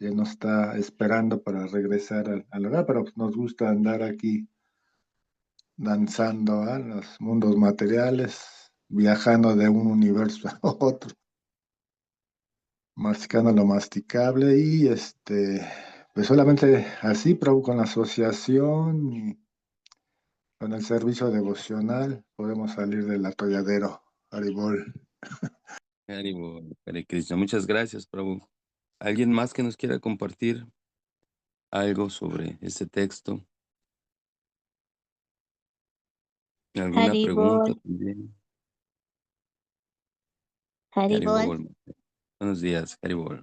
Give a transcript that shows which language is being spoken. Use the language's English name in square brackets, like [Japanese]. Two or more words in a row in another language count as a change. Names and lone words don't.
[Spanish] Él nos está esperando para regresar al hogar, pero pues nos gusta andar aquí danzando en los mundos materiales, viajando de un universo a otro, masticando lo masticable, y pues solamente así, pero con la asociación y con el servicio devocional podemos salir del atolladero. Haribol. Hare Krishna. Muchas gracias, Prabhu. ¿Alguien más que nos quiera compartir algo sobre este texto? ¿Alguna pregunta Haribol, también? Haribol, Haribol. Buenos días, Haribol.